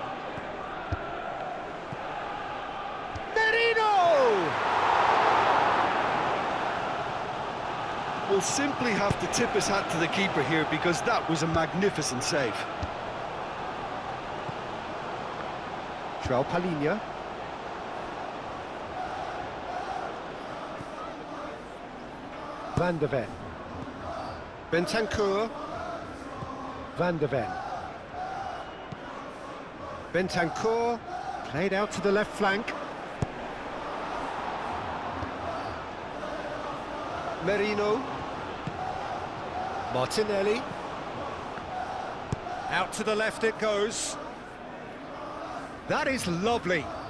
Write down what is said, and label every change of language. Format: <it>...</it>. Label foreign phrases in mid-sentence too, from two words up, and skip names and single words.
<en>Merino! Will simply have to tip his hat to the keeper here because that was a magnificent save. João Palhinha. Van de Ven. Bentancur. Van de Ven. Bentancur played out to the left flank. Merino. Martinelli. Out to the left it goes. That is lovely.</en>